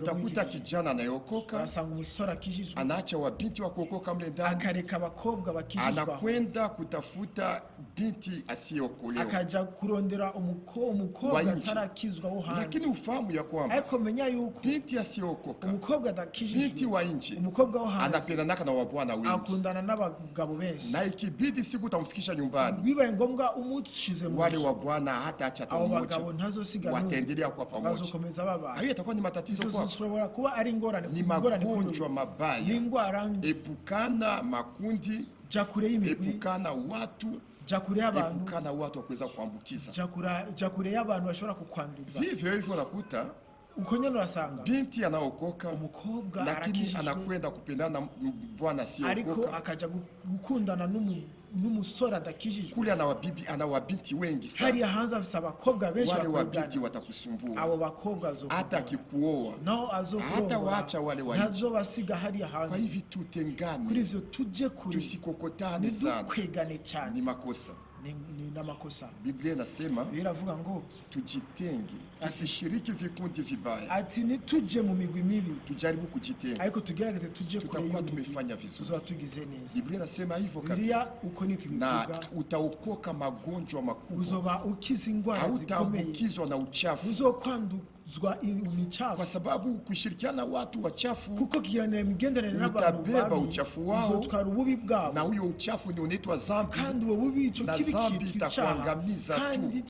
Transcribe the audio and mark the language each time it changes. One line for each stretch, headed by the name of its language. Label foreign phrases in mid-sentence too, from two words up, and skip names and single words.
Swahili: Utakuta
Rundi: y'iki gihe.
Swahili: kijana anayeokoka
Rundi: urasanga umusore akijijwe
Swahili: anaacha wabinti wa kuokoka mle ndani,
Rundi: akareka abakobwa bakijijwe,
Swahili: anakwenda kutafuta binti asiyeokolewa.
Rundi: akaja kurondera umukobwa
Swahili: Wa nje.
Rundi: atarakizwa wo
Swahili: Lakini
Rundi: hanze.
Swahili: ufahamu ya kwamba
Rundi: ariko menya yuko
Swahili: binti asiyeokoka,
Rundi: umukobwa
Swahili: binti
Rundi: adakijijwe,
Swahili: wa nje,
Rundi: umukobwa wo hanze
Swahili: anapendanaka na wabwana wengi,
Rundi: akundana n'abagabo benshi,
Swahili: na ikibidi siku utamfikisha nyumbani,
Rundi: bibaye ngombwa umushize mu
Swahili: wale
Rundi: nzu,
Swahili: wabwana hata acha hata
Rundi: abo
Swahili: mmoja,
Rundi: bagabo ntazosigara n'umwe,
Swahili: wataendelea kuwa pamoja.
Rundi: bazokomeza babana.
Swahili: Hayo itakuwa ni matatizo
Rundi: izo
Swahili: kwako,
Rundi: zishobora kuba ari ingorane, ni ingorane
Swahili: magonjwa ni mabaya.
Rundi: ingwara mbi.
Swahili: Epukana makundi,
Rundi: ja kure y'imigwi,
Swahili: epukana watu,
Rundi: ja kure y'abantu,
Swahili: epukana watu wa kuweza kuambukiza.
Rundi: ja kure y'abantu bashobora kukwanduza.
Swahili: Vivyo hivyo nakuta
Rundi: uko nyene urasanga
Swahili: binti anaokoka,
Rundi: umukobwa
Swahili: lakini
Rundi: arakijijwe,
Swahili: anakwenda kupendana na bwana
Rundi: ariko
Swahili: asiyeokoka.
Rundi: akaja gukundana n'umusore adakijijwe.
Swahili: Kule ana wabinti wengi sana,
Rundi: hariya hanze afise abakobwa benshi
Swahili: wale wabinti
Rundi: bakwigana,
Swahili: watakusumbua.
Rundi: abo bakobwa
Swahili: Hata
Rundi: azokugana,
Swahili: akikuoa,
Rundi: naho hata azokurongora,
Swahili: waacha wale wa nje.
Rundi: ntazobasiga hariya
Swahili: Kwa
Rundi: hanze.
Swahili: hivi
Rundi: kuri
Swahili: tutengane,
Rundi: ivyo tuje kuri,
Swahili: tusikokotane sana,
Rundi: ntidukwegane
Swahili: ni
Rundi: cyane,
Swahili: makosa.
Rundi: ni n'amakosa.
Swahili: Biblia inasema
Rundi: biravuga ngo
Swahili: tujitenge, tusishiriki vikundi vibaya,
Rundi: ati nituje mu migwi mibi,
Swahili: tujaribu kujitenga,
Rundi: ariko tugerageze tuje kure
Swahili: tutakuwa
Rundi: y'imigwi,
Swahili: tumefanya vizuri.
Rundi: tuzoba tugize neza.
Swahili: Biblia inasema hivyo
Rundi: Biblia
Swahili: kabisa,
Rundi: uko niko
Swahili: na
Rundi: ibivuga,
Swahili: utaokoka magonjwa makubwa,
Rundi: uzoba ukiza ingwara zikomeye,
Swahili: hautaambukizwa na uchafu,
Rundi: uzokwanduzwa imicafu,
Swahili: kwa sababu kushirikiana na watu wachafu,
Rundi: kuko kiganira imigenderanire n'abantu
Swahili: utabeba
Rundi: babi,
Swahili: uchafu wao,
Rundi: uzotwara ububi bwabo,
Swahili: na huyo uchafu ni unaitwa dhambi,
Rundi: kandi uwo bubi ico
Swahili: na
Rundi: kibi
Swahili: dhambi
Rundi: kitwa icaha,
Swahili: itakuangamiza tu.
Rundi: kandi